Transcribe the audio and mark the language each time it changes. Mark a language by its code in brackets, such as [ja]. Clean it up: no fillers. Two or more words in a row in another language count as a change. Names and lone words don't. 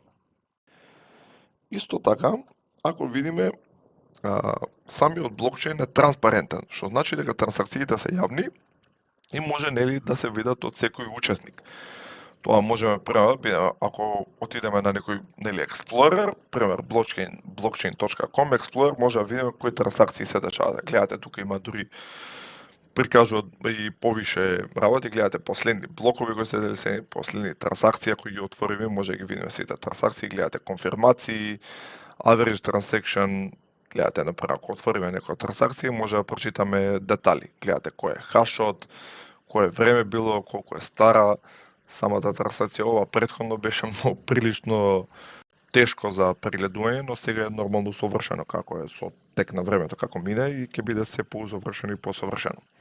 [mk] Исто така, ако видиме, самиот блокчейн е транспарентен, што значи дека трансакциите се јавни и може да се видат од секој учесник. Тоа можеме ако отидеме на некој Explorer, пример blockchain.com Explorer, може да видиме кои трансакции се дечаат. Гледате, тука има дури прикажуваат и повише работи, гледате последни блокови кои се делени, последни трансакции кои ги отвориме, може да ги видиме сите трансакции, гледате конфирмации, [en] average transaction, [mk] гледате, например, ако отвориме некоја трансакција, може да прочитаме детали. Гледате кој е хашот, кое време било, колку е стара самата трансакција. Ова претходно беше многу прилично тешко за прегледување, но сега е нормално совршено како е со тек на времето како мине и ќе биде се поусовршено и посовршено.